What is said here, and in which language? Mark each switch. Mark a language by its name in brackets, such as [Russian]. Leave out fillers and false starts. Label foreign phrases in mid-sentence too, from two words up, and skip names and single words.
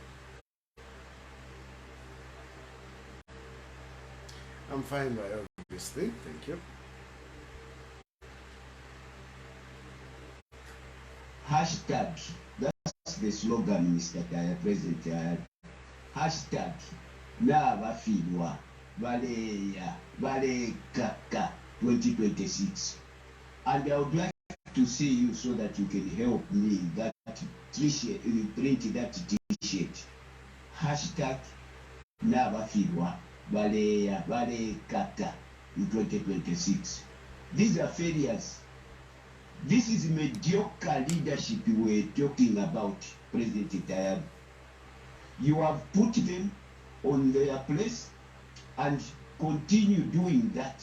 [English] I'm fine by obviously. Thank you. Hashtag. That's the slogan, Mr. President Tayali. Hashtag. [Bemba] Na bafirwa baleya balekaka 2026. [English] And I would like to see you so that you can help me that t-shirt, print that t-shirt. [Bemba] Hashtag na bafirwa baleya balekaka in 2026. [English] These are failures. This is mediocre leadership we're talking about, President Tayali. You have put them on their place and continue doing that.